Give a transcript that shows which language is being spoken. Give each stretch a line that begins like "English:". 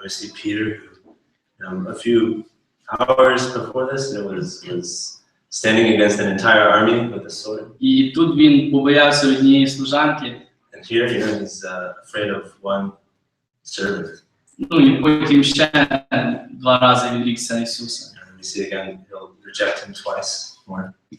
English: We see Peter, who a few hours before this, was standing against an entire army with a sword.
Ukrainian: І тут він побоявся однієї служанки.
English: And here, he's afraid of one servant.
Ukrainian: І потім ще 2 рази відрікся Ісуса.
English: And we see again, he'll reject him twice more.